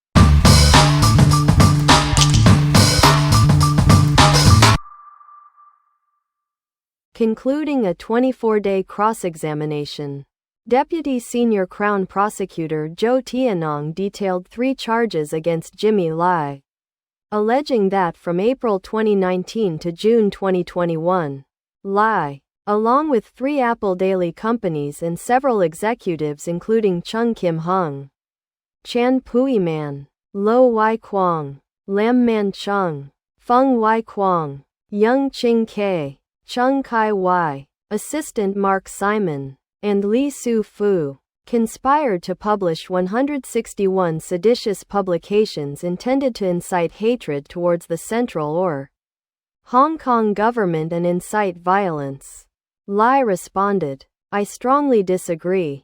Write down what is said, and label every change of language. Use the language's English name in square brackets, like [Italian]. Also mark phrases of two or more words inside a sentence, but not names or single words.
[English] Concluding a 24-day cross-examination, Deputy Senior Crown Prosecutor Zhou Tianong detailed 3 charges against Jimmy Lai, alleging that from April 2019 to June 2021, Lai, along with 3 Apple Daily companies and several executives including Chung Kim-hung, Chan Pui-man, Lo Wai-kwang, Lam Man-chung, Feng Wai-kwang, Yung Ching-kei, Chung Kai-wai, Assistant Mark Simon, and Li Su-fu, conspired to publish 161 seditious publications intended to incite hatred towards the Central or Hong Kong government and incite violence. Lai responded, "I strongly disagree.